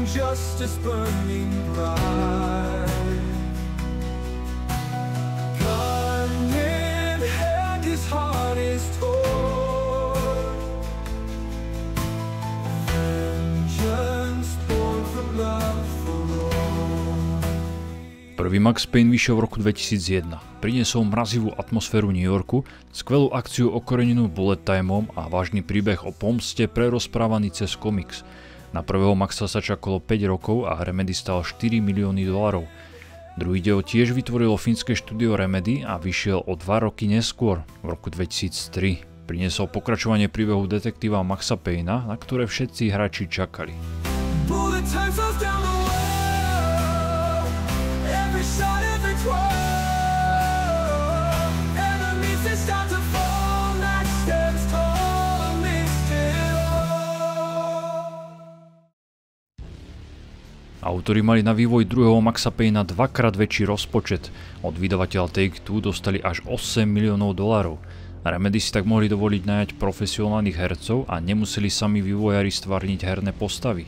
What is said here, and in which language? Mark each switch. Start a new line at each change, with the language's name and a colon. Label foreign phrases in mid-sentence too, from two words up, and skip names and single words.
English: justice burning bright. Gun in hand, his heart is torn. Vengeance born from love for all.
Slovak: Prvý Max Payne vyšiel v roku 2001. Priniesol mrazivú atmosféru New Yorku, skvelú akciu okorenenú bullet timeom a vážny príbeh o pomste prerozprávaný cez komiks. Na prvého Maxa sa čakalo 5 rokov a Remedy stal $4 milióny. Druhý diel tiež vytvorilo fínske štúdio Remedy a vyšiel o 2 roky neskôr, v roku 2003. Priniesol pokračovanie príbehu detektíva Maxa Payna, na ktoré všetci hráči čakali.
English: Bullet time flows down the well. Every shot, every twirl. Enemies they start to fall. Night stands tall, me still.
Slovak: Autori mali na vývoj druhého Maxa Payna dvakrát väčší rozpočet. Od vydavateľa Take-Two dostali až $8 miliónov. Remedy si tak mohli dovoliť najať profesionálnych hercov a nemuseli sami vývojári stvárniť herné postavy.